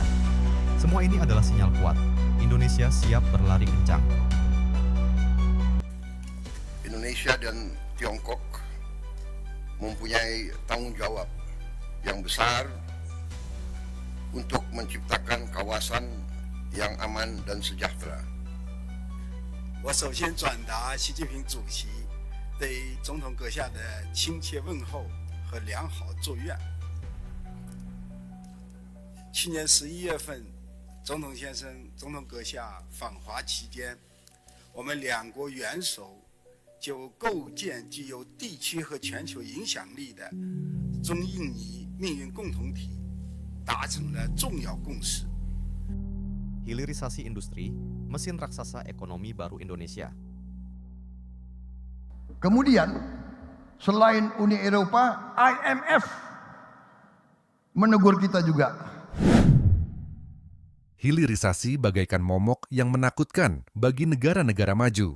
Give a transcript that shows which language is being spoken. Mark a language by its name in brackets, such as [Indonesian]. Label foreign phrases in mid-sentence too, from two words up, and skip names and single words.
[Indonesian] Semua ini adalah sinyal kuat, Indonesia siap berlari kencang. Indonesia dan Tiongkok mempunyai tanggung jawab yang besar untuk menciptakan kawasan yang aman dan sejahtera. [Chinese] 我首先转达习近平主席对总统阁下的亲切问候和良好祝愿。去年11月份，总统先生、总统阁下访华期间，我们两国元首就构建具有地区和全球影响力的中印尼命运共同体达成了重要共识。 [Indonesian] Hilirisasi industri, mesin raksasa ekonomi baru Indonesia. Kemudian, selain Uni Eropa, IMF menegur kita juga. Hilirisasi bagaikan momok yang menakutkan bagi negara-negara maju.